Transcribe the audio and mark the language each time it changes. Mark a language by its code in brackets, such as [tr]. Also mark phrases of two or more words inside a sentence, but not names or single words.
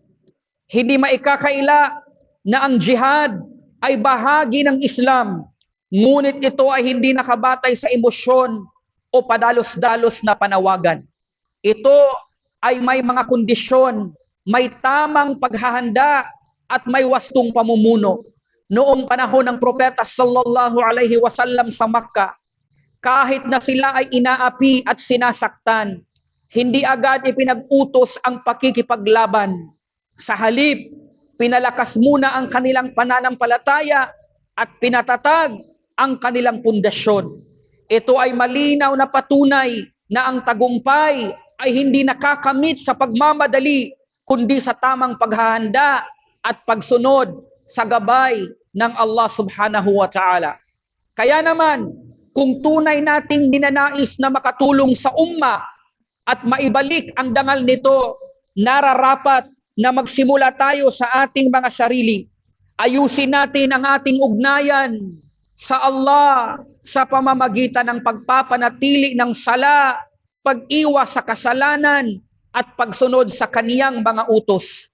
[tl] Hindi maikakaila na ang jihad ay bahagi ng Islam, ngunit ito ay hindi nakabatay sa emosyon o padalos-dalos na panawagan. Ito ay may mga kondisyon, may tamang paghahanda at may wastong pamumuno. Noong panahon ng propeta [ar] صلى الله عليه وسلم [tl] sa Makkah, kahit na sila ay inaapi at sinasaktan, hindi agad ipinag-utos ang pakikipaglaban. Sa halip, pinalakas muna ang kanilang pananampalataya at pinatatag ang kanilang pundasyon. Ito ay malinaw na patunay na ang tagumpay ay hindi nakakamit sa pagmamadali, kundi sa tamang paghahanda at pagsunod sa gabay ng Allah [ar] سبحانه وتعالى. [tl] Kaya naman, kung tunay nating ninanais na makatulong sa umma at maibalik ang dangal nito, nararapat na magsimula tayo sa ating mga sarili. Ayusin natin ang ating ugnayan sa Allah sa pamamagitan ng pagpapanatili ng sala, pag-iwas sa kasalanan at pagsunod sa Kaniyang mga utos.